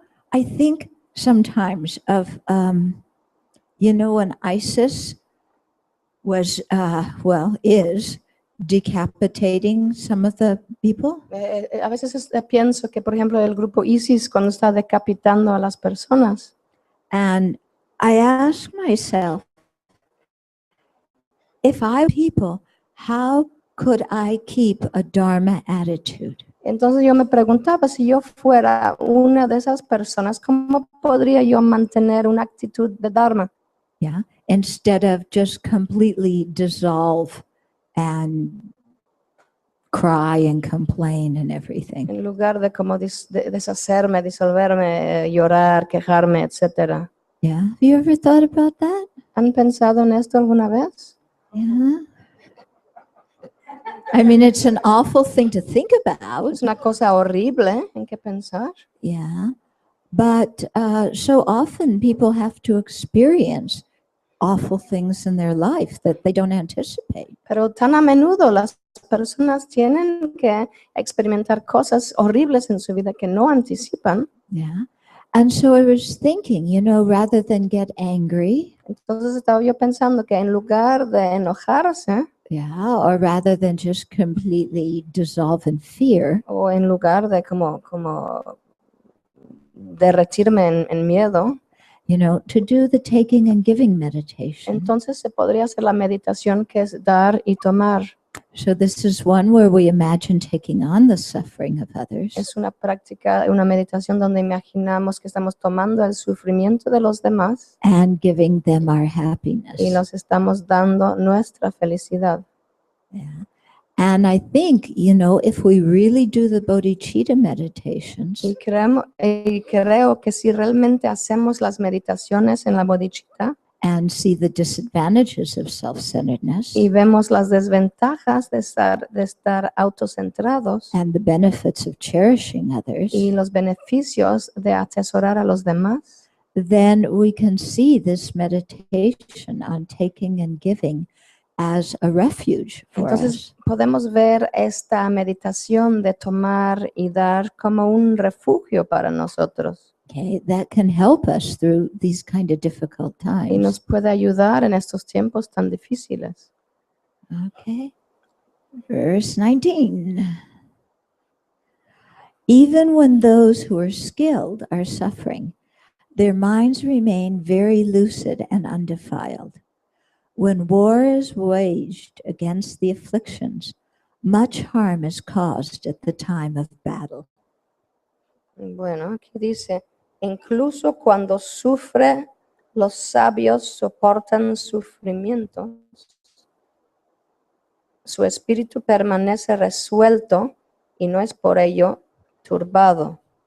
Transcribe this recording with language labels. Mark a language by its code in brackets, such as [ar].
[en] I think sometimes of, when ISIS was, is decapitating some of the people. [es] A veces pienso que, por ejemplo, el grupo ISIS cuando está decapitando a las personas. [en] And I ask myself, if I were people, how could I keep a Dharma attitude? [es] Entonces yo me preguntaba, si yo fuera una de esas personas, ¿cómo podría yo mantener una actitud de Dharma? [en] Yeah, instead of just completely dissolve and cry and complain and everything. [es] En lugar de como deshacerme, disolverme, llorar, quejarme, etcétera. [en] Yeah. Have you ever thought about that? [es] ¿Han pensado en esto alguna vez? [en] Yeah. I mean, it's an awful thing to think about. [es] Es una cosa horrible en que pensar. [en] Yeah. But so often people have to experience awful things in their life that they don't anticipate. [es] Pero tan a menudo las personas tienen que experimentar cosas horribles en su vida que no anticipan. [en] Yeah. And so I was thinking, rather than get angry, [es] Entonces estaba yo pensando que en lugar de enojarse [en] yeah, or rather than just completely dissolve in fear, [es] o en lugar de como derretirme en miedo, [en] to do the taking and giving meditation. [es] entonces se podría hacer la meditación que es dar y tomar. [en] So this is one where we imagine taking on the suffering of others [es] Es una práctica, una meditación donde imaginamos que estamos tomando el sufrimiento de los demás [en] and giving them our happiness. [es] y nos estamos dando nuestra felicidad. [en] Yeah. And I think, if we really do the bodhicitta meditations [es] Y creo que si realmente hacemos las meditaciones en la bodhicitta [en] and see the disadvantages of self-centeredness [es] y vemos las desventajas de estar autocentrados [en] and the benefits of cherishing others, [es] y los beneficios de atesorar a los demás, [en] then we can see this meditation on taking and giving as a refuge for [es] entonces [en] us. [es] podemos ver esta meditación de tomar y dar como un refugio para nosotros [en] Okay, that can help us through these kind of difficult [es] y nos [en] times. [es] puede ayudar en estos tiempos tan difíciles. [en] Okay. Verse 19. Even when those who are skilled are suffering, their minds remain very lucid and undefiled. When war is waged against the afflictions, much harm is caused at the time of battle. [es] Bueno, aquí dice, incluso cuando sufre, los sabios soportan sufrimientos. Su espíritu permanece resuelto y no es por ello turbado.